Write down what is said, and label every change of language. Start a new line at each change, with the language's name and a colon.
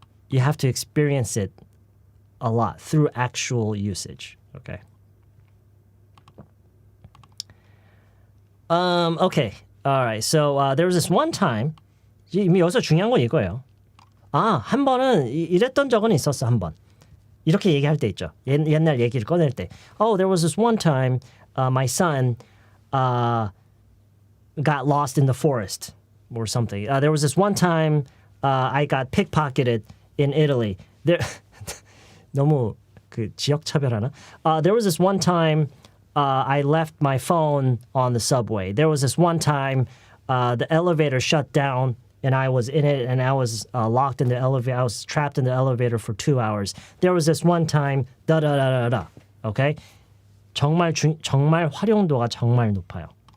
English: You have to experience it a lot through actual usage. Okay. Okay. All right. So there was this one time.
Korean: 이미 여기서 중요한 건 이거예요. 한 번은 이랬던 적은 있었어. 한 번. 이렇게 얘기할 때 있죠. 옛날 얘기를 꺼낼 때.
English: There was this one time my son got lost in the forest or something. There was this one time I got pickpocketed in Italy.
Korean: 너무 그 지역 차별하나?
English: There was this one time I left my phone on the subway. There was this one time the elevator shut down and I was in it and I was locked in the elevator. I was trapped in the elevator for 2 hours. There was this one time da. Okay?
Korean: 정말 활용도가 정말 높아요.